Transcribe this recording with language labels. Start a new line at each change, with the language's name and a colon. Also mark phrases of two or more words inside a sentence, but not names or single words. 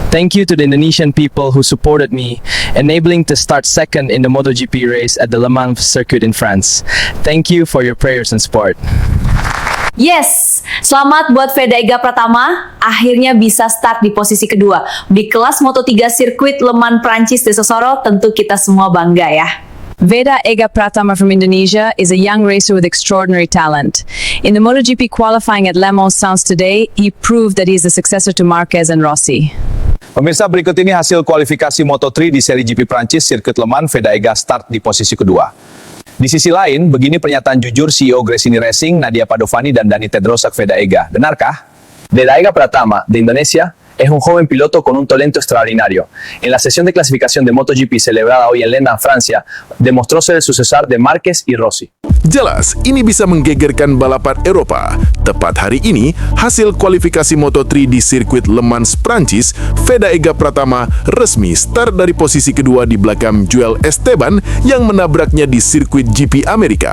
English: Thank you to the Indonesian people who supported me, enabling to start second in the MotoGP race at the Le Mans circuit in France. Thank you for your prayers and support. Yes,
Indonesian: selamat buat Veda Ega Pratama, akhirnya bisa start di posisi kedua. Di kelas Moto3 sirkuit Le Mans Prancis di Sosoro, tentu kita semua bangga ya.
English: Veda Ega Pratama from Indonesia is a young racer with extraordinary talent. In the MotoGP qualifying at Le Mans today, he proved that he is a successor to Marquez and Rossi.
Indonesian: Pemirsa, berikut ini hasil kualifikasi Moto3 di seri GP Prancis sirkuit Le Mans. Veda Ega start di posisi kedua. Di sisi lain, begini pernyataan jujur CEO Gresini Racing, Nadia Padovani dan Dani Tedrosak Veda Ega. Benarkah? Veda Ega Pratama,
Spanish: de Indonesia, es un joven piloto con un talento extraordinario. En la sesión de clasificación de MotoGP celebrada hoy en Le Mans, Francia, demostró ser el sucesor de Marquez y Rossi.
Indonesian: Jelas, ini bisa menggegerkan balapan Eropa. Tepat hari ini, hasil kualifikasi Moto3 di sirkuit Le Mans Prancis, Veda Ega Pratama resmi start dari posisi kedua di belakang Joel Esteban yang menabraknya di sirkuit GP Amerika.